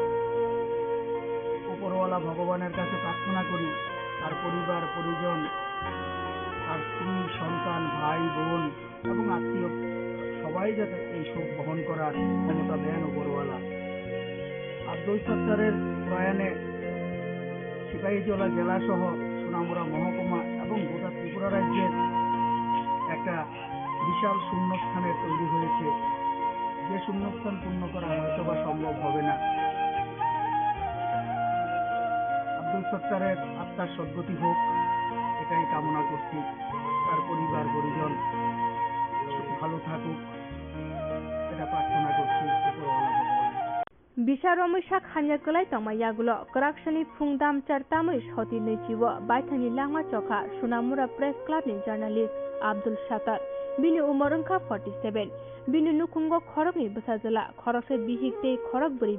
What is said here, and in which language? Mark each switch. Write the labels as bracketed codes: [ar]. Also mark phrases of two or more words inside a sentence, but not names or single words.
[bn] উপরওয়ালা ভগবানের কাছে প্রার্থনা করি তার পরিবার পরিজন তার স্ত্রী সন্তান ভাই বোন এবং আত্মীয় সবাই যাতে এই শোক বহন করার ক্ষমতা দেন উপরওয়ালা আব্দুল সত্তারের প্রয়াণে সিপাহীজলা জেলা সহ সোনামুড়া মহকুমা এবং গোটা ত্রিপুরা রাজ্যের একটা বিশাল শূন্যস্থানের তৈরি হয়েছে যে শূন্যস্থান পূর্ণ করা হয়তো বা সম্ভব হবে না আব্দুল সত্তারের আত্মার সদ্গতি হোক এটাই কামনা করছি তার পরিবার পরিজন ভালো থাকুক এটা প্রার্থনা করছি উপরওয়ালা ভগবান [trp] Bisharomishak hanyakulai tamayagulo Koraksani Phungdam Chartamish Hoti Nechiwo Baithani Langma Chokha Sonamura Press Club ni journalist Abdul Shatar Bini Umorungkha 47 Bini Nukungo Khorokni Busajala Khorokse Bihikte Khorok Buri